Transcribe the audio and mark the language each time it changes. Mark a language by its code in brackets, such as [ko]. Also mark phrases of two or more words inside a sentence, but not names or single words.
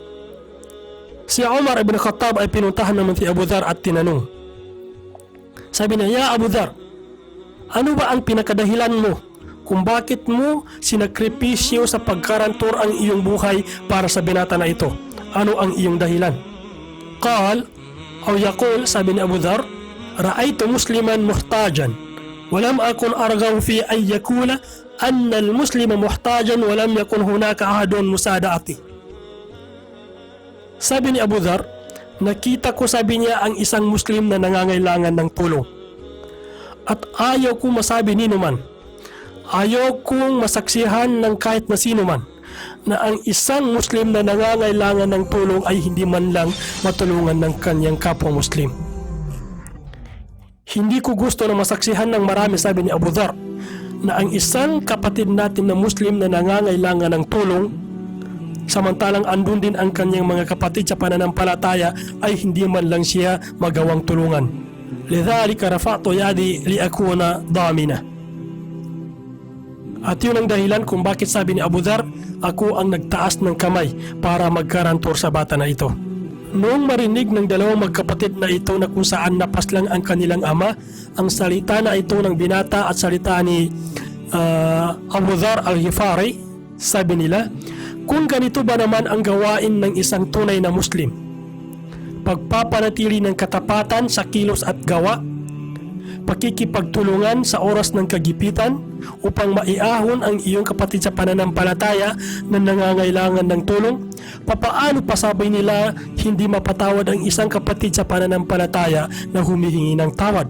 [tl] Si Umar ibn Khattab ay pinuntahan naman si Abu Dhar at tinanong. Sabi niya, Ya Abu Dhar, ano ba ang pinakadahilan mo kung bakit mo sinakripisyo sa pagkarantor ang iyong buhay para sa binata na ito? Ano ang iyong dahilan? [ar] قال أو يقول, [tl] sabi ni Abu Dhar, [ar] رأيت مسلما محتاجا ولم أكن أرغب في أن يقال أن المسلم محتاجا ولم يكن هناك أحد مساعدته. [tl] Sabi ni Abu Dhar, nakita ko, sabi niya, ang isang Muslim na nangangailangan ng tulong. At ayaw ko masabi nino man, ayaw kong masaksihan ng kahit na sino man, na ang isang Muslim na nangangailangan ng tulong ay hindi man lang matulungan ng kanyang kapwa Muslim. Hindi ko gusto na masaksihan ng marami, sabi ni Abu Dhar, na ang isang kapatid natin na Muslim na nangangailangan ng tulong, samantalang andun din ang kanyang mga kapatid sa pananampalataya, ay hindi man lang siya magawang tulungan. [ar] لذلك رفعت يدي لأكون ضامنا. [tl] At yun ang dahilan kung bakit, sabi ni Abu Dhar, ako ang nagtaas ng kamay para magkarantor sa bata na ito. Noong marinig ng dalawang magkapatid na ito na kung saan napaslang ang kanilang ama, ang salita na ito ng binata at salita ni Abu Dhar al-Ghifari, sabi nila, kung ganito ba naman ang gawain ng isang tunay na Muslim, pagpapanatili ng katapatan sa kilos at gawa, pakikipagtulungan sa oras ng kagipitan upang maiahon ang iyong kapatid sa pananampalataya na nangangailangan ng tulong, papaano pa, sabi nila, hindi mapatawad ang isang kapatid sa pananampalataya na humihingi ng tawad?